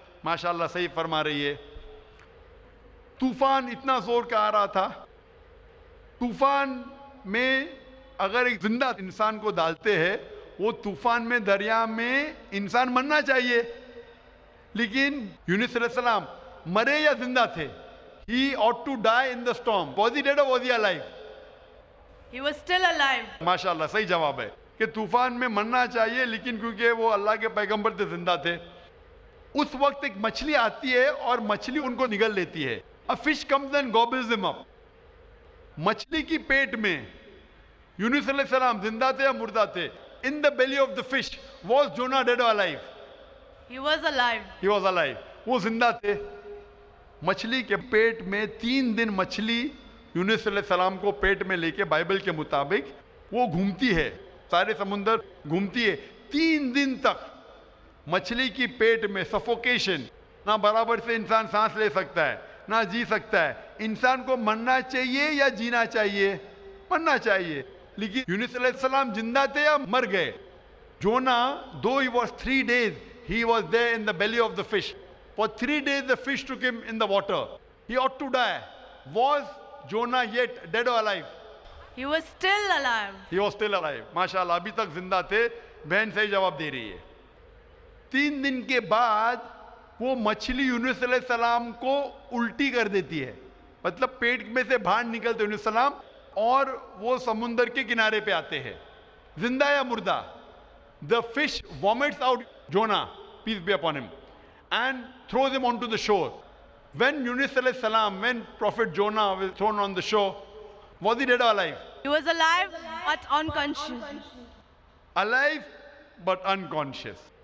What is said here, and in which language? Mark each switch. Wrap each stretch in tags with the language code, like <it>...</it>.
<hi>माशाल्लाह, सही फरमा रही है। तूफान इतना जोर का आ रहा था, तूफान में अगर एक जिंदा इंसान को डालते हैं, वो तूफान में दरिया में इंसान मरना चाहिए, लेकिन यूनुस अलैहिस्सलाम मरे या जिंदा थे?</hi> <en>He ought to die in the storm. Was he dead or was he alive? He was still alive.</en> <hi>माशाल्लाह, सही जवाब है कि तूफान में मरना चाहिए, लेकिन क्योंकि वो अल्लाह के पैगंबर थे, जिंदा थे। उस वक्त एक मछली आती है और मछली उनको निगल लेती है।</hi> <en>A fish comes and gobbles them up.</en> <hi>मछली की पेट में यूनुस अलैहिस्सलाम जिंदा थे या मुर्दा थे?</hi> <en>In the belly of the fish, was Jonah dead or alive? He was alive. He was alive.</en> <hi>वो जिंदा थे। मछली के पेट में 3 दिन मछली यूनुस अलैहिस्सलाम को पेट में लेके, बाइबल के मुताबिक वो घूमती है, सारे समुंदर घूमती है 3 दिन तक। मछली की पेट में सफोकेशन, ना बराबर से इंसान सांस ले सकता है ना जी सकता है। इंसान को मरना चाहिए या जीना चाहिए? मरना चाहिए। लेकिन यूनुस अलैहिस्सलाम जिंदा थे या मर गए?</hi> <en>Jonah, though he was 3 days, he was there in the belly of the fish. For 3 days the fish took him in the water. He ought to die. Was Jonah yet dead or alive? He was still alive. He was still alive.</en> <hi>माशाल्लाह, अभी तक जिंदा थे। बहन सही जवाब दे रही है। 3 दिन के बाद वो मछली यूनुस अलैहिस्सलाम को उल्टी कर देती है, मतलब पेट में से बाहर निकलते यूनुस अलैहिस्सलाम और वो समुंदर के किनारे पे आते हैं। जिंदा या मुर्दा?</hi> <en>The fish vomits out Jonah, peace be upon him, and throws him onto the shore. When Yunus alayhi salam, when Prophet Jonah was thrown on the shore, was he dead or alive? He was alive but unconscious. Alive but unconscious.</en>